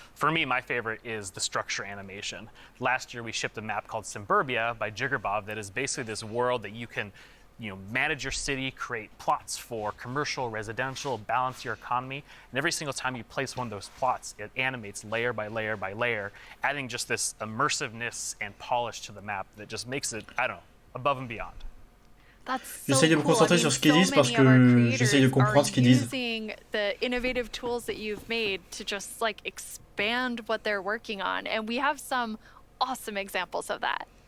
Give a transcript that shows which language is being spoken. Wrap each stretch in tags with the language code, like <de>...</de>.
<en>For me, my favorite is the structure animation. Last year, we shipped a map called Suburbia by Jiggerbob that is basically this world that you can, you know, manage your city, create plots for commercial, residential, balance your economy, and every single time you place one of those plots, it animates layer by layer by layer, adding just this immersiveness and polish to the map that just makes it, I don't know, above and beyond.</en> <fr>J'essaye de me concentrer sur ce qu'ils disent parce que j'essaye de comprendre ce qu'ils disent.</fr> <en>Using the innovative tools that you've made to just like expand what they're working on, and we have some awesome examples of that.</en>